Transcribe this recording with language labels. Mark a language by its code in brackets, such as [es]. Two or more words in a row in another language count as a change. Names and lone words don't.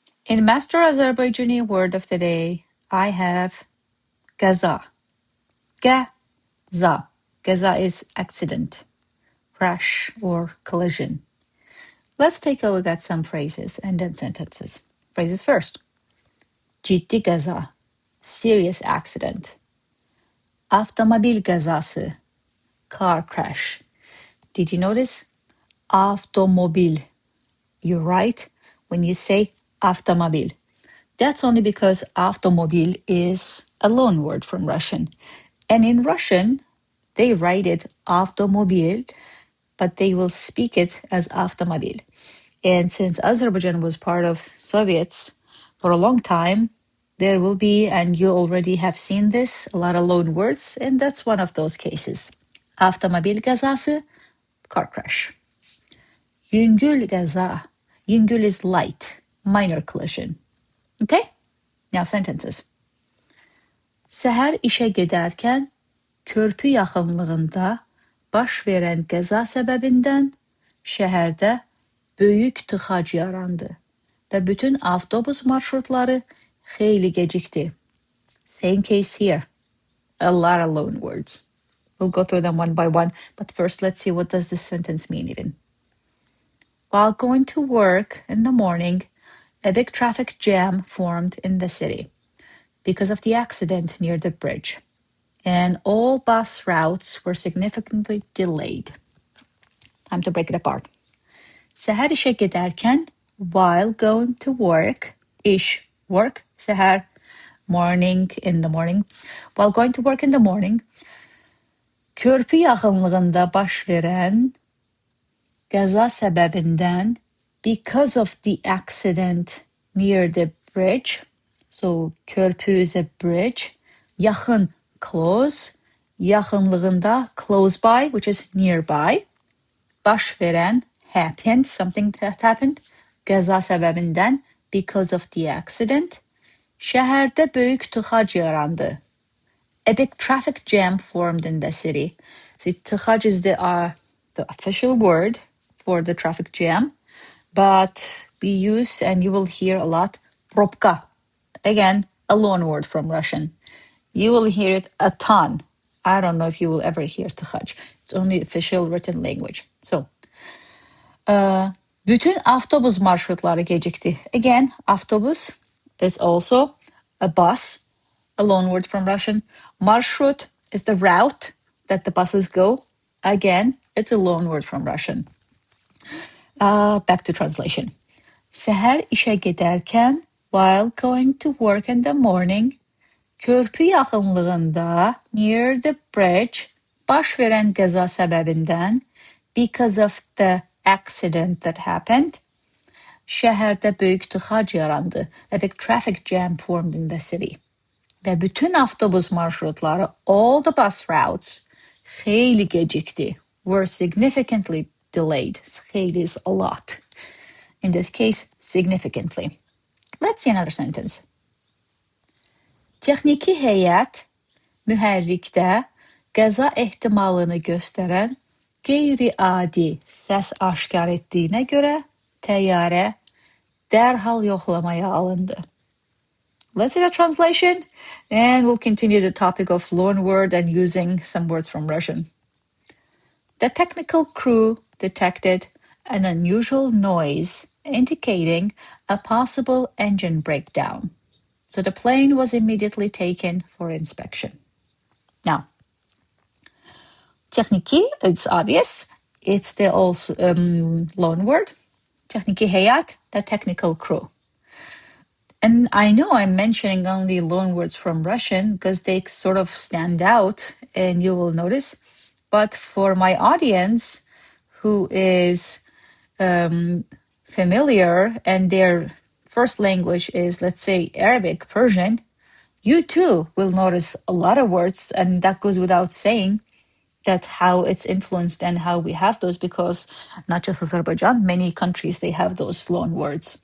[en] In Master Azerbaijani Word of the Day, I have QÄZA. QÄZA. QÄZA is accident, crash, or collision. Let's take a look at some phrases and then sentences. Phrases first. [az] Ciddi qəza, [en] serious accident. [az] Avtomobil qəzası, [en] car crash. Did you notice? Avtomobil. You're right when you say avtomobil. That's only because avtomobil is a loan word from Russian. And in Russian, they write it avtomobil, but they will speak it as avtomobil. And since Azerbaijan was part of Soviets for a long time, there will be, and you already have seen this, a lot of loan words, and that's one of those cases. [az] Avtomobil qəzası, [en] car crash. [az] Yüngül qəza. [en] Yüngül is light, minor collision. Okay? Now sentences. [az] Səhər işə gedərkən körpü yaxınlığında baş verən qəza səbəbindən şəhərdə böyük tıxac yarandı və bütün avtobus marşrutları xeyli gecikdi. [en] Same case here. A lot of loan words. We'll go through them one by one, but first let's see what does this sentence mean even. While going to work in the morning, a big traffic jam formed in the city because of the accident near the bridge, and all bus routes were significantly delayed. Time to break it apart. [az] Səhər işə gedərkən, [en] while going to work, iş, work, səhər, morning, in the morning. While going to work in the morning, [az] körpü yaxınlığında baş verən qəza səbəbindən, [en] because of the accident near the bridge, so körpü is a bridge, [az] yaxın, close, yaxınlığında, [en] close by, which is nearby, [az] baş verən, [en] happened, something that happened, [az] qəza səbəbindən, [en] because of the accident, [az] şəhərdə böyük tıxac yarandı. [en] A big traffic jam formed in the city. See, tıxac is the official word for the traffic jam, but we use, and you will hear a lot, probka. Again, a loan word from Russian. You will hear it a ton. I don't know if you will ever hear tıxac. It's only official written language. So, [az] bütün avtobus marşrutları gecikti. [en] Again, avtobus is also a bus, a loan word from Russian. Marşrut is the route that the buses go. Again, it's a loan word from Russian. Back to translation. [az] Səhər işə gedərkən, [en] while going to work in the morning, [az] körpü yaxınlığında, [en] near the bridge, [az] baş verən qəza səbəbindən, [en] because of the accident that happened, [az] şəhərdə böyük tıxac yarandı. [en] A big traffic jam formed in the city. [az] Və bütün avtobus marşrutları, [en] all the bus routes, [az] xeyli gecikdi, [en] were significantly delayed. Xeyli is a lot. In this case, significantly. Let's see another sentence. [az] Texniki heyət mühərrikdə qəza ehtimalını göstərən qeyri-adi səs aşkar etdiyinə görə təyyarə dərhal yoxlamaya alındı. [en] Let's see the translation, and we'll continue the topic of loan word and using some words from Russian. The technical crew detected an unusual noise indicating a possible engine breakdown. So the plane was immediately taken for inspection. Now, texniki, it's obvious. It's the also loan word. [az] Texniki heyət, [en] the technical crew. And I know I'm mentioning only loan words from Russian because they sort of stand out and you will notice. But for my audience who is familiar and their first language is, let's say, Arabic, Persian, you too will notice a lot of words, and that goes without saying, that how it's influenced and how we have those, because not just Azerbaijan, many countries, they have those loan words.